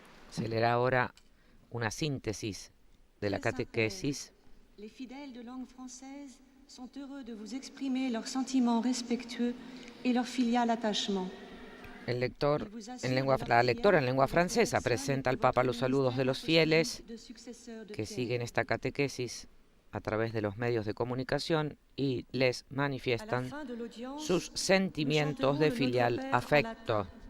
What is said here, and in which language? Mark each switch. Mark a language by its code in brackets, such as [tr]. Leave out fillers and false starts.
[es] Se leerá ahora una síntesis de la catequesis. [fr] Les fidèles de langue française sont heureux de vous exprimer leurs sentiments respectueux et leur filial attachement. [es] La lectora en lengua francesa presenta al Papa los saludos de los fieles que siguen esta catequesis a través de los medios de comunicación y les manifiestan sus sentimientos de filial afecto.